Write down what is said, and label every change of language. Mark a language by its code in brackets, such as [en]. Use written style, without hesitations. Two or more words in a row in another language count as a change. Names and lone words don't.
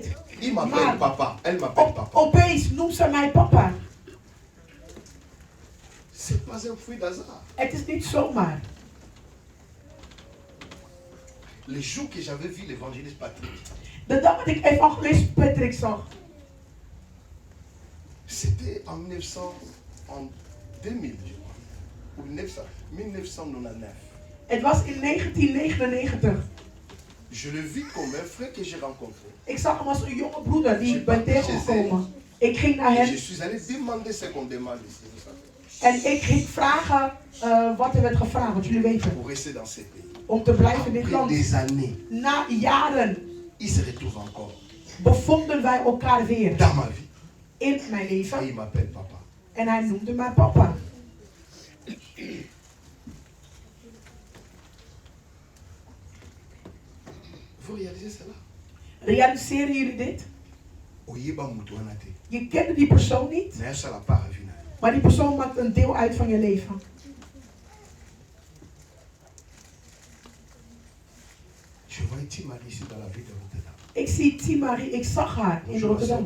[nl] Maar opeens noemt ze mij papa. Het is niet zomaar. De dag dat ik evangelist Patrick zag. [fr] C'était en 2000, ou 1999. [nl] Het was in 1999. [fr] Je le vis comme un frère que j'ai rencontré. [nl] Ik zag hem als een jonge broeder die ik ben tegengekomen. Ik ging naar hem. [fr] Je suis allé demander ce qu'on demande ici. [nl] En ik ging vragen wat er werd gevraagd, wat jullie weten. [fr] Pour rester dans ces pays. [nl] Om te blijven in dit [fr] Après [nl] land. [fr] des années. [nl] Na jaren. [fr] Ils se retrouvent encore. [nl] Bevonden wij elkaar weer. [fr] Dans ma vie. [nl] In mijn leven. [fr] Et il m'appelle papa. [nl] En hij noemde mij papa. [fr] Vous réalisez cela? [nl] Realiseren jullie dit? Je kende die persoon niet. Maar die persoon maakt een deel uit van je leven. Ik zie Timari, ik zag haar in Rotterdam.